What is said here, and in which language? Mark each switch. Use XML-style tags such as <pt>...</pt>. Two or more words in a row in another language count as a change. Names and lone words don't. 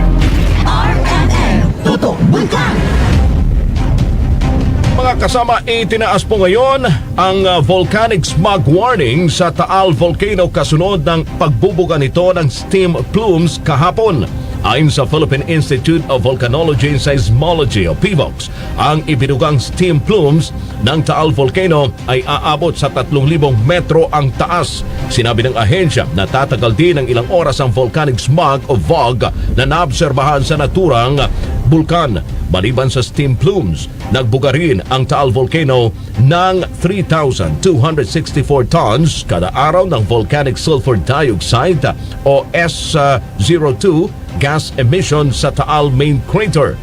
<tl>RMN Tutok Bulkan. Mga kasama, itinaas po ngayon ang</tl> <en>volcanic smog warning</en> <tl>sa Taal Volcano kasunod ng pagbubuga nito ng</tl> <en>steam plumes</en> <tl>kahapon. Ayon sa Philippine Institute of Volcanology and Seismology o PVOX, ang ibinugang</tl> <en>steam plumes</en> <tl>ng Taal Volcano ay aabot sa 3,000 metro ang taas. Sinabi ng ahensya na tatagal din ng ilang oras ang</tl> <en>volcanic smog</en> <tl>o VOG na naobserbahan sa naturang bulkan. Maliban sa</tl> <en>steam plumes,</en> <tl>nagbuga rin ang Taal Volcano ng 3,264 tons kada araw ng</tl> <en>volcanic sulfur dioxide</en> <tl>o S02</tl> <en>gas emission</en> <tl>sa Taal Main Crater.</tl>